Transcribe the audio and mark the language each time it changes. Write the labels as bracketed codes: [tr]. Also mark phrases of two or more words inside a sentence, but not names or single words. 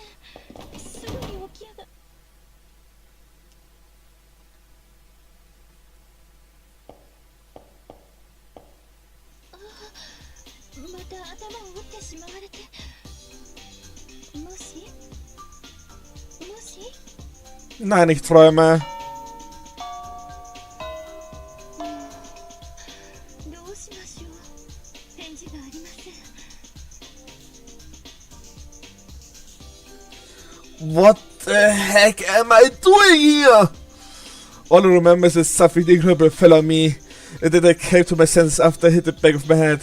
[ja] すぐに起き上が。また頭を打ってしまわれて。もしもし [de] Nein, ich träume. [ja] どうしましょう。返事がありません。 [en] What the heck am I doing here? All I remember is that something incredible fell on me, and then I came to my senses after I hit the back of my head.